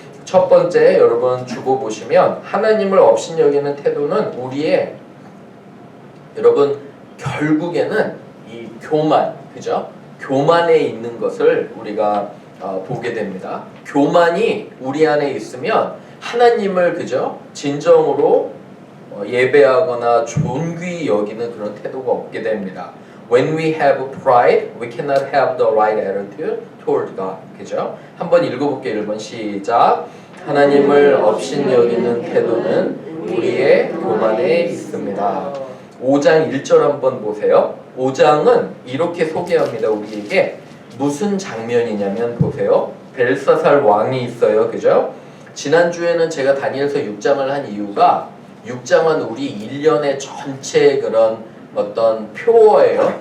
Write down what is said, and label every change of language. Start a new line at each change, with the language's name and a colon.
Korean: 첫 번째 여러분 주보 보시면 하나님을 업신여기는 태도는 우리의 여러분 결국에는 이 교만, 그죠? 교만에 있는 것을 우리가 보게 됩니다. 교만이 우리 안에 있으면 하나님을 그죠? 진정으로 예배하거나 존귀히 여기는 그런 태도가 없게 됩니다.
English: When we have pride, we cannot have the right attitude toward God.
Korean: 그죠? 한번 읽어볼게요. 1번 시작. 하나님을 업신여기는 태도는 우리의 교만에 있습니다. 5장 1절 한번 보세요. 5장은 이렇게 소개합니다. 우리에게 무슨 장면이냐면 보세요. 벨사살 왕이 있어요. 그죠? 지난주에는 제가 다니엘서 6장을 한 이유가 6장은 우리 1년의 전체 그런 어떤 표어예요.